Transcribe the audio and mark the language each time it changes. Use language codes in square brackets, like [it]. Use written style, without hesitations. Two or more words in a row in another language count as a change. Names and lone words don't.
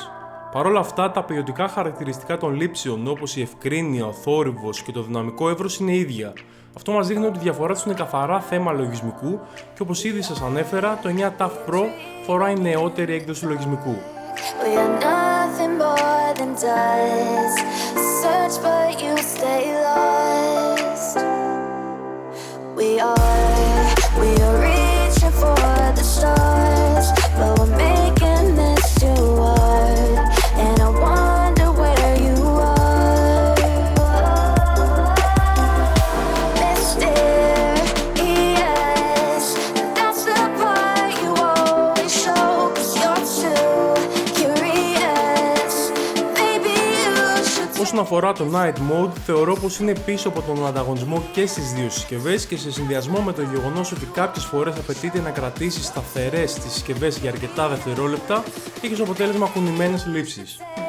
[el] Παρ' όλα αυτά, τα ποιοτικά χαρακτηριστικά των λήψεων, όπως η ευκρίνεια, ο θόρυβος και το δυναμικό εύρος είναι ίδια. Αυτό μας δείχνει ότι η διαφορά τους είναι καθαρά θέμα λογισμικού και όπως ήδη σας ανέφερα, το 9 TAF Pro φοράει νεότερη έκδοση του λογισμικού. [en] We are reaching for the stars, but we're making this too hard, and I wonder where you are. Mysterious, that's the part you always show, 'cause you're too curious. Maybe you should. [el] Όσον αφορά το Night Mode, θεωρώ πως είναι πίσω από τον ανταγωνισμό και στις δύο συσκευές και σε συνδυασμό με το γεγονός ότι κάποιες φορές απαιτείται να κρατήσεις σταθερές τις συσκευές για αρκετά δευτερόλεπτα, έχει ως αποτέλεσμα κουνημένες λήψεις.